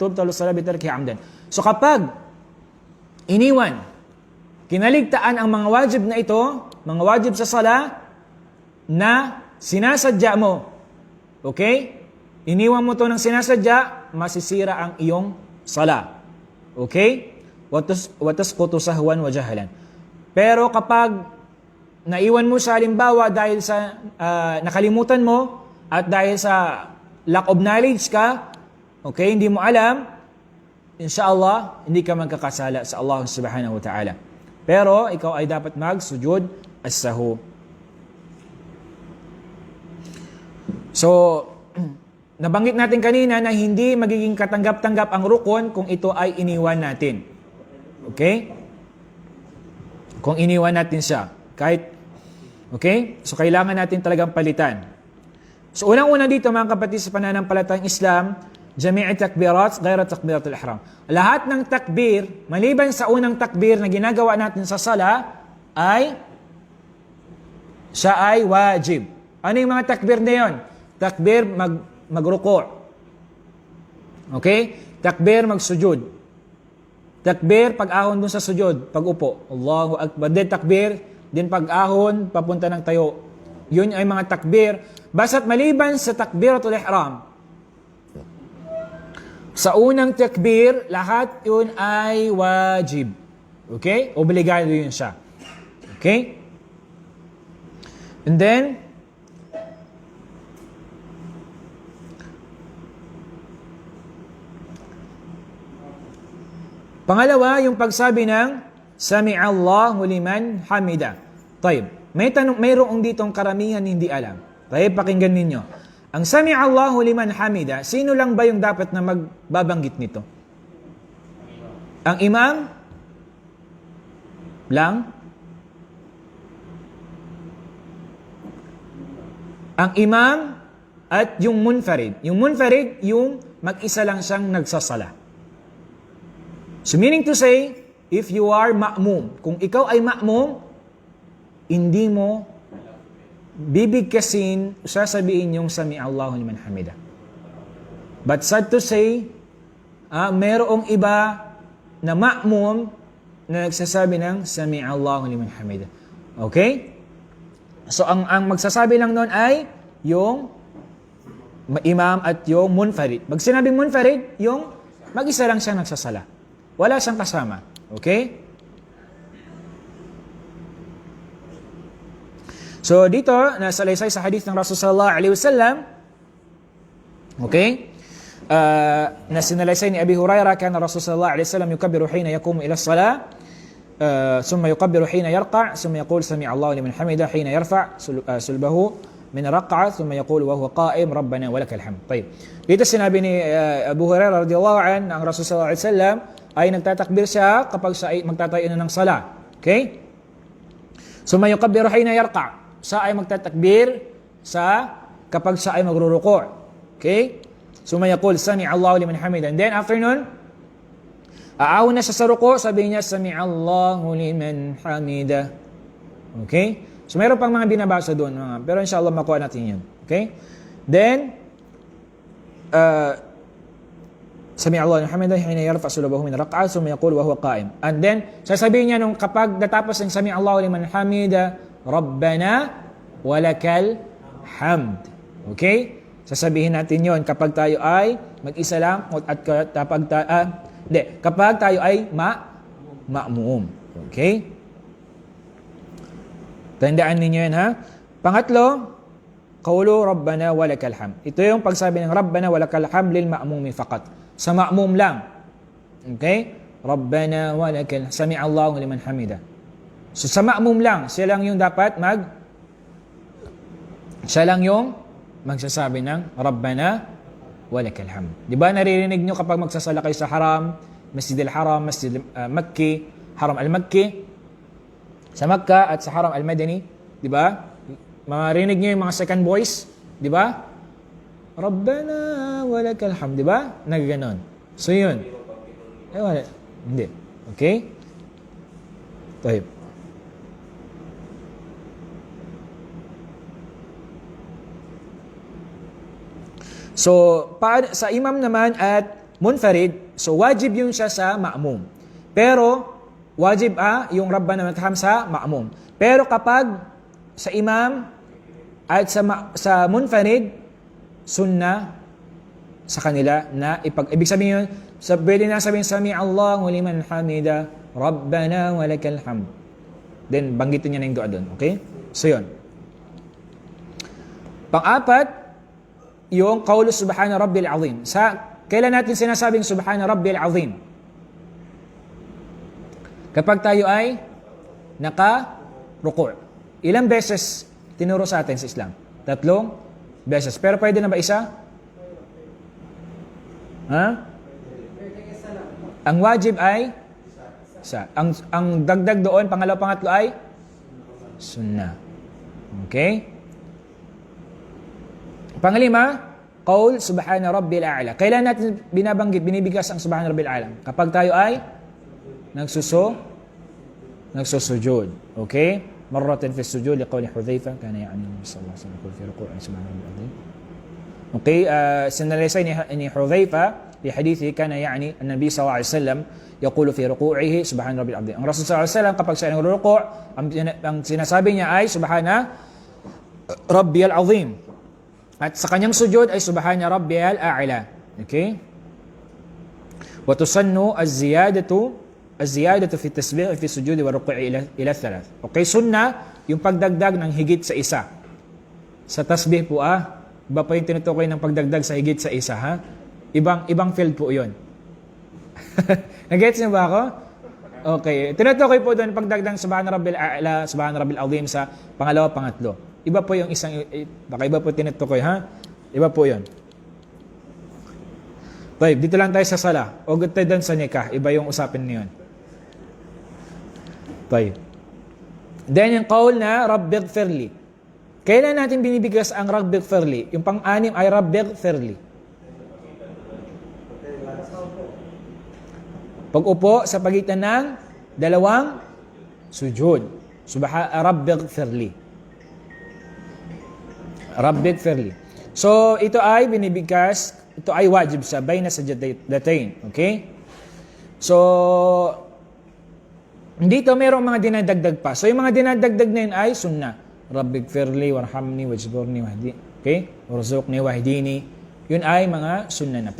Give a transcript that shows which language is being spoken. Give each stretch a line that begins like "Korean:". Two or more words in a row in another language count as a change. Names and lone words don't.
Arabic: تبطل الصلاة بتركه عمدا.
Filipino: So, kapag iniwan, kinaligtaan ang mga wajib na ito, mga wajib sa sala, na sinasadya mo. Okay? Iniwan mo to ng sinasadya, masisira ang iyong sala. Okay?
Arabic: وتسقط سهوا وجهلا.
Filipino: Pero kapag naiwan mo siya, halimbawa dahil sa nakalimutan mo at dahil sa
English: lack of knowledge
Filipino: ka, okay, hindi mo alam, insyaallah, hindi ka magkakasala sa Allah
Arabic: سبحانه وتعالى.
Filipino: Pero ikaw ay dapat magsujud as-sahu. So, nabanggit natin kanina na hindi magiging katanggap-tanggap ang rukun kung ito ay iniwan natin. Okay? Kung iniwan natin siya. Okay? So, kailangan natin talagang palitan. So, unang-una dito, mga kapatid, sa pananampalatayang Islam,
Arabic: جميع تكبيرات غير تكبيرة الإحرام.
Filipino: Lahat ng takbir, maliban sa unang takbir na ginagawa natin sa sala, siya ay wajib. Ano yung mga takbir na yun? Takbir magruku'. Okay? Takbir magsujud. Takbir pag-ahon dun sa sujud, pag-upo.
Arabic: الله أكبر.
Filipino: Then takbir, din pag-ahon, papunta ng tayo. Yun ay mga takbir. Basta't maliban sa takbiratul ihram, sa unang takbir, lahat yun ay wajib. Okay? Obligado yun siya. Okay? And then, pangalawa, yung pagsabi ng
Arabic: سمع الله لمن حمده.
Filipino: Taib. Mayroong ditong karamihan hindi alam. Taib, pakinggan ninyo. Ang
Arabic: سمع الله لمن حمده,
Filipino: sino lang ba yung dapat na magbabanggit nito? Ang imam? Lang? Ang imam at yung munfarid. Yung munfarid, yung mag-isa lang siyang nagsasala.
English: So meaning to say, if you are ma'mum,
Filipino: kung ikaw ay ma'mum, hindi mo bibigkasin, sasabihin yung
Arabic: سمع الله لمن حمده.
English: But sad to say,
Filipino: mayroong iba na ma'mum na nagsasabi ng
Arabic: سمع الله لمن حمده.
Filipino: Okay? So ang magsasabi lang noon ay yung imam at yung munfarid. Pag sinabing munfarid, yung mag-isa lang siya nagsasala. Wala siyang kasama. Okay? So dito, nasalaysay sa hadith ng Rasulullah
Arabic: صلى الله عليه وسلم,
Filipino: okay? Na sinalaysay ni
Arabic: أبي هريرة كان رسول الله صلى الله عليه وسلم يكبر حين يقوم إلى الصلاة ثم يكبر حين يركع ثم يقول سمع الله لمن حمده حين يرفع صلبه من الركعة ثم يقول وهو قائم ربنا ولك الحمد.
Filipino: Tayyib. Dito sinabi ni Abu Hurairah
Arabic: رضي الله عنه,
Filipino: ang Rasulullah
Arabic: صلى الله عليه وسلم
Filipino: ay nagtatakbir siya kapag siya ay magtatayo na ng sala. Okay?
Arabic: ثم يكبر حين يركع'.
Filipino: Siya ay magtatakbir kapag siya ay magruruku'.
Arabic: Okay? So may يقول سمع الله لمن حمده.
English: And then after
Filipino: nun, aahon na siya sa ruku', sabihin niya
Arabic: سمع الله لمن حمده.
Filipino: Okay? So mayroon pang mga binabasa doon, pero inshallah makuha natin 'yun. Okay?
Arabic: Then سمع الله لمن حمده حين يرفع صلبه من الركعة ثم يقول وهو قائم.
English: And then
Filipino: sasabihin niya nung kapag natapos ng
Arabic: سمع الله لمن حمده, ربنا ولك الحمد.
Filipino: Okay? Sasabihin natin 'yon kapag tayo ay mag-isa lang at kapag tayo ay ma'mum. Okay? Tandaan ninyo 'yan, ha? Pangatlo,
Arabic: قول ربنا ولك الحمد.
Filipino: Ito yung pagsabi ng
Arabic: ربنا ولك الحمد للمأموم فقط.
Filipino: Sa ma'mum lang. Okay?
Arabic: ربنا ولك سمع الله لمن حمده.
Filipino: So sa ma'mum lang, siya lang yung dapat siya lang yung magsasabi ng
Arabic: ربنا ولك الحمد.
Filipino: Di ba naririnig nyo kapag magsasala kayo sa haram, Masjid al-Haram, Masjid Makki, Haram al-Makki, sa Makkah at sa Haram al-Madani, di ba? Marinig nyo yung mga
English: second voice,
Filipino: di ba?
Arabic: ربنا ولك الحمد,
Filipino: di ba? Nagaganon. So yun. Wala. Hindi. Okay? Tayo. So, sa imam naman at munfarid, so wajib yun siya sa ma'mum. Pero, wajib yung
Arabic: ربنا ولك الحمد
Filipino: sa ma'mum. Pero kapag sa imam at sa munfarid, sunnah sa kanila na ibig sabihin yun, pwede na sabihin
Arabic: سمع الله لمن حمده ربنا ولك الحمد.
Filipino: Then, banggitin niya na yung doa doon. Okay? So, yun. Pang-apat, yung
Arabic: قول سبحان ربي العظيم.
Filipino: Kailan natin sinasabing
Arabic: سبحان ربي العظيم?
Filipino: Kapag tayo ay naka-ruku'. Ilang beses tinuro sa atin sa Islam? 3 beses. Pero pwede na ba isa? Ha? Ang wajib ay isa. Ang dagdag doon, pangalawa, pangatlo ay sunnah. Okay? Panglima,
Arabic: قول سبحان ربي الأعلى.
Filipino: Kailan natin binabanggit, binibigkas ang
Arabic: سبحان ربي الأعلى?
Filipino: Kapag tayo ay nagsusujud. Okay?
Arabic: مرة في السجود لقول حذيفة كان يعني صلى الله عليه وسلم في الركوع سبحان ربي العظيم.
Filipino: Okay, sinalaysay ni
Arabic: Hudhayfa في حديثه كان يعني النبي صلى الله عليه وسلم يقول في ركوعه سبحان ربي العظيم.
Filipino: Ang Rasul
Arabic: صلى الله عليه وسلم
Filipino: kapag siya nagruku', ang sinasabi niya ay
Arabic: سبحان ربي العظيم.
Filipino: At sa kanyang sujud ay
Arabic: سبحان ربي الأعلى.
Filipino: Okay?
Arabic: وتسن الزيادة في التسبيح في السجود والركوع إلى ثلاث.
Filipino: Okay, sunna yung pagdagdag ng higit sa isa. Sa tasbih po iba pa yung tinutukoy ng pagdagdag sa higit sa isa Ibang field po 'yon. Nag-gets niyo ba ako? Okay. Tinutukoy po doon pagdagdag
Arabic: سبحان ربي الأعلى, سبحان ربي العظيم
Filipino: sa pangalawa, pangatlo. Iba po yung isang baka iba po tinutukoy Iba po 'yon. Tayo, dito lang tayo sa sala. O tayo doon sa nikah, iba yung usapin niyon. Tayo. Then yung qaul na rabbighfirli. Kailan natin binibigkas ang rabbighfirli? Yung pang-anim ay rabbighfirli. Pag-upo sa pagitan ng dalawang sujud.
Arabic: رب اغفر لي رب اغفر لي.
Filipino: So, ito ay binibigkas, ito ay wajib sa
Arabic: بين السجدتين.
Filipino: Okay? So, dito mayroong mga dinadagdag pa. So, yung mga dinadagdag na yun ay sunnah.
Arabic: رب اغفر لي وارحمني واجبرني واهدني. Okay? وارزقني واهدني.
Filipino: Yun ay mga sunnah na.